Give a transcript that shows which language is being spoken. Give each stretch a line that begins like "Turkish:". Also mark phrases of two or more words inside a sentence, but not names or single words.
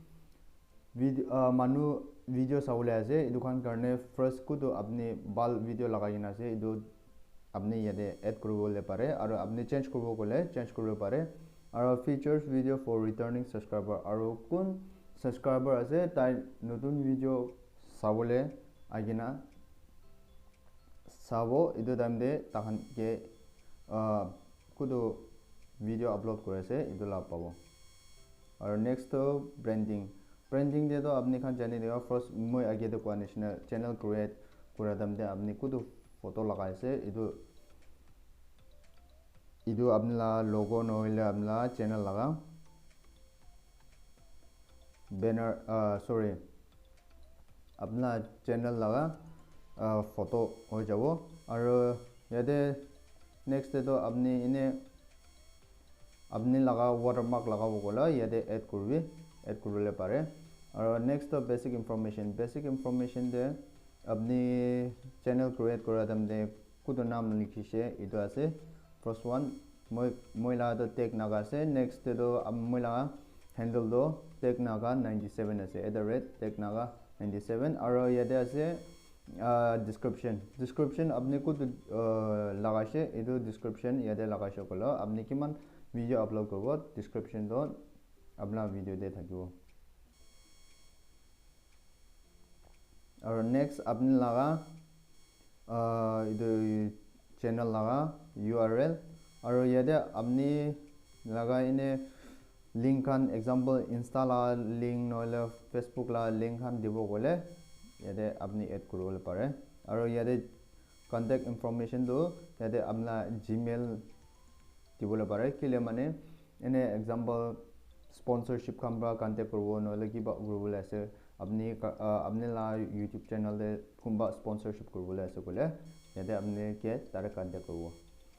Naga Pidgin: manu video sawle ase edu khan karne first kudo apni bal video lagaina ase edu apni yade add koribole pare aro apni change koribo gole change koribo pare aro
English: features video for returning subscriber
Naga Pidgin: aro kun subscriber ase tai notun video sabole agina sabo edu time de tahan ke kudo
English: video upload
Naga Pidgin: kore ase edu la pabo aro next to branding de to apni khan jani dega first moi age de
English: national channel create
Naga Pidgin: kora dam de apni kudo photo lagai ase edu apni la logo noile apni la channel laga
English: banner sorry
Naga Pidgin: apna channel laga photo ho jabo aro yade next de to apni ine apni laga watermark lagabo gola yade add kurule pare aro next to
English: basic information
Naga Pidgin: de apni channel create kora dam de kudo naam likhise edu ase
English: first one
Naga Pidgin: moi la to tech naga ase next de to moi la handle do tech naga 97 ase @technaga 97 aro yade ase description apni ko lagaise edu description yade lagaise kolo apni kiman video upload korbo description do apna video de thakibo aro next apni laga edu channel laga URL aro yade apni laga ine link kan example insta la link noile facebook la link kan dibo gole yade apni add kurole pare aro yade
English: contact information
Naga Pidgin: do yade apna gmail dibole pare kile mane ene example sponsorship kamba contact korbo noile kiba kurole ase apni la youtube channel de kumba sponsorship korbo ase kole yade apni ke tare contact korbo